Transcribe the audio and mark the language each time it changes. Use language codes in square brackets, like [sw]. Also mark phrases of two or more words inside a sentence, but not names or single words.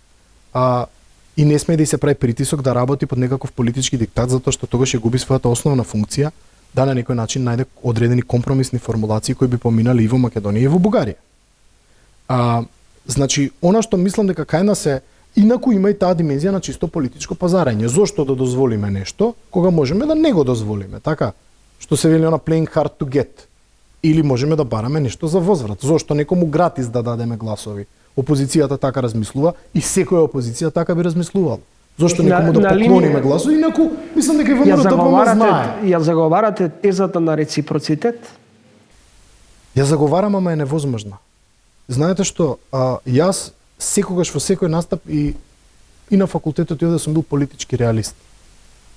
[mk] И не сме да се прави притисок да работи под некаков политички диктат, затоа што тогаш ќе губи својата основна функција да на некој начин најде одредени компромисни формулации кои би поминали и во Македонија и во Бугарија. Значи, она што мислам дека кај нас е, инаку има и таа димензија на чисто политичко пазарење. Зошто да дозволиме нешто, кога можеме да не го дозволиме, така? Што се вели она [en] playing hard to get. [mk] Или можеме да бараме нешто за возврат. Зошто некому гратис да дадеме гласови? Опозицијата така размислува и секоја опозиција така би размислувала. Зошто некому да поклониме гласови? Инаку, мислам дека и ВМРО ДПМН знае. Ја заговарате тезата на реципроцитет? Ја заговарам, ама е невозможна. Знаете што, јас секогаш во секој настап и на факултетот и овде сум бил политички реалист.